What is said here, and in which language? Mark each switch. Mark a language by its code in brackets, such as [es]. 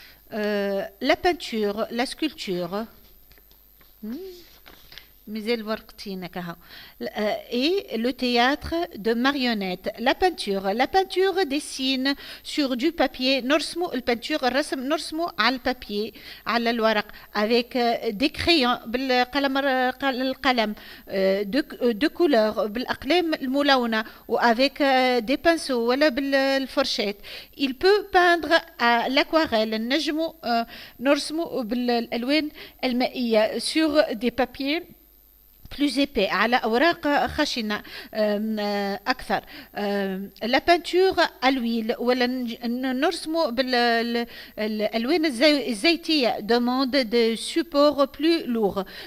[fr] La peinture, la sculpture. [ar] مازال ورقتينك اهو. [fr] Et le théâtre de marionnettes. La peinture dessine sur du papier. [ar] نرسموا البنتور الرسم نرسموا على البابيي على الورق [fr] avec des crayons [ar] بالقلم [fr] de couleur [ar] بالأقلام الملونة و [fr] avec des pinceaux [ar] ولا بالفرشاة. [fr] Il peut peindre à l'aquarelle. [ar] نرسموا بالألوان المائية [fr] sur des papiers plus épais [ar] على أوراق خشنة أكثر. [fr] la peinture à l'huile [ar] ولا نرسموا بالألوان الزيتية [fr] demande de supports plus lourds.